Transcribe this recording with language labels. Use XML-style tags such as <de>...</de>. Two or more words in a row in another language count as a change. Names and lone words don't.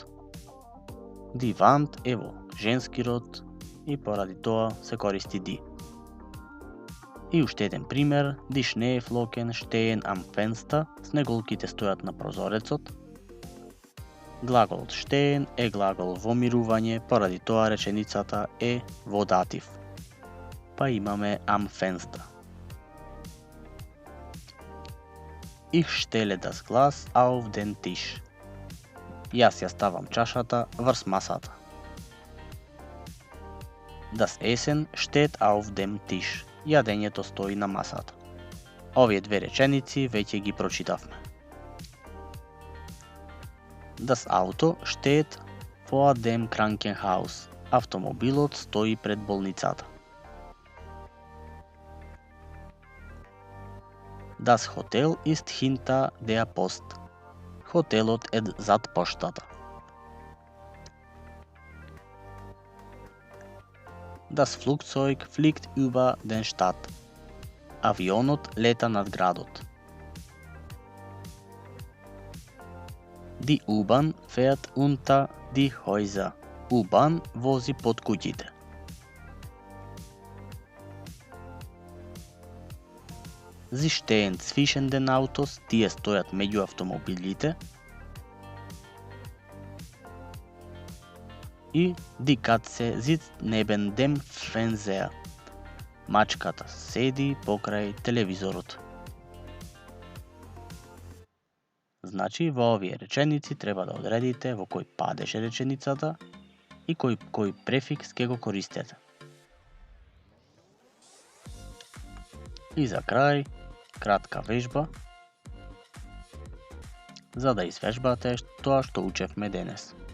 <de>Die Wand</de> <mk>е во женски род и поради тоа се користи die. И уште еден пример.</mk> <de>Die Schneeflocken stehen am Fenster.</de> <mk>Снеголките стојат на прозорецот. Глаголот stehen е глагол во мирување, поради тоа реченицата е во датив. Па имаме</mk> <de>am Fenster. Ich stelle das Glas auf den Tisch.</de> <mk>Јас ја ставам чашата врз масата.</mk> <de>Das Essen steht auf dem Tisch.</de> <mk>Јадењето стои на масата. Овие две реченици веќе ги прочитавме.</mk> <de>Das Auto steht vor dem Krankenhaus.</de> <mk>Автомобилот стои пред болницата.</mk> <de>Das Hotel ist hinter der Post.</de> <mk>Хотелот е зад поштата.</mk> <de>Das Flugzeug fliegt über den Stadt.</de> <mk>Авионот лета над градот.</mk> <de>Die U-Bahn fährt unter die Häuser.</de> <mk>U-Bahn вози под куќите.</mk> <de>Sie stehen zwischen den Autos.</de> <mk>Тие стојат меѓу автомобилите.</mk> <de>И die Katze sitzt neben dem Fernseher.</de> <mk>Мачката седи покрај телевизорот. Значи, во овие реченици треба да одредите во кој падеш реченицата и кој префикс ќе го користите. И за крај, кратка вежба, за да извежбате тоа што учевме денес.</mk>